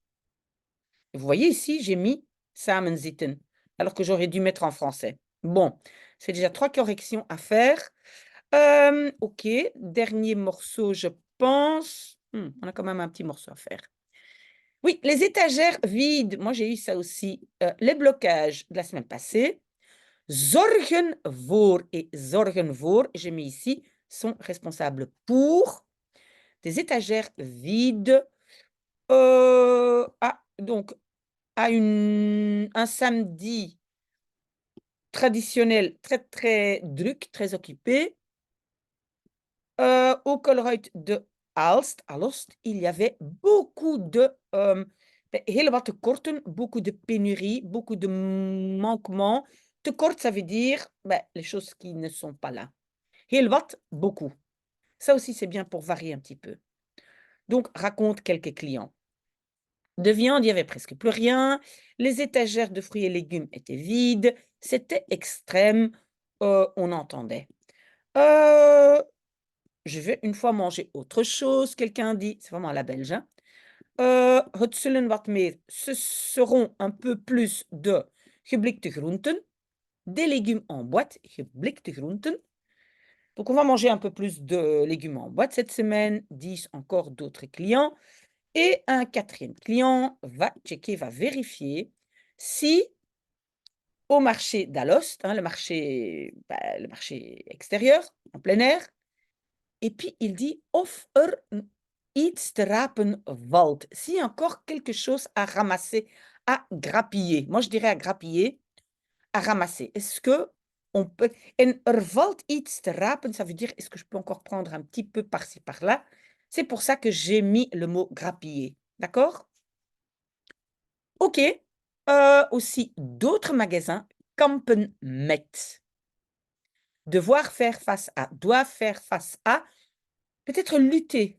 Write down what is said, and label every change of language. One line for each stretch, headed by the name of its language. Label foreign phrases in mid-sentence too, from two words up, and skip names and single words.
French: Vous voyez ici, j'ai mis samenzitten, alors que j'aurais dû mettre en français. Bon, c'est déjà 3 corrections à faire. OK, dernier morceau, je pense. On a quand même un petit morceau à faire. Oui, les étagères vides, moi j'ai eu ça aussi. Les blocages de la semaine passée.
Dutch: Zorgen voor et zorgen voor,
French: j'ai mis ici, sont responsables pour des étagères vides. Donc, à un samedi traditionnel très, très druk, très occupé, au Colruyt de Alost, il y avait beaucoup de,
Dutch: hele wat tekorten,
French: beaucoup de pénuries, beaucoup de manquements. Tekort, ça veut dire, les choses qui ne sont pas là.
Dutch: Heel wat,
French: beaucoup. Ça aussi, c'est bien pour varier un petit peu. Donc, raconte quelques clients. De viande, il y avait presque plus rien. Les étagères de fruits et légumes étaient vides. C'était extrême, on entendait. Je vais une fois manger autre chose, quelqu'un dit, c'est vraiment à la belge, hein.
Dutch: Het zullen wat meer,
French: ce seront un peu plus de
Dutch: geblikte groenten,
French: des légumes en boîte,
Dutch: geblikte groenten.
French: Donc on va manger un peu plus de légumes en boîte cette semaine, disent encore d'autres clients. Et un 4e client va checker, va vérifier si au marché d'Alost, hein, le marché extérieur, en plein air, et puis il dit
Dutch: of iets te rapen valt.
French: S'il y a encore quelque chose à ramasser, à grappiller. Moi, je dirais à grappiller, à ramasser. Est-ce que on peut...
Dutch: En valt iets te rapen,
French: ça veut dire, est-ce que je peux encore prendre un petit peu par-ci, par-là? C'est pour ça que j'ai mis le mot grappiller. D'accord? OK. Aussi, d'autres magasins,
Dutch: kampen met.
French: Devoir faire face à, doivent faire face à, peut-être lutter.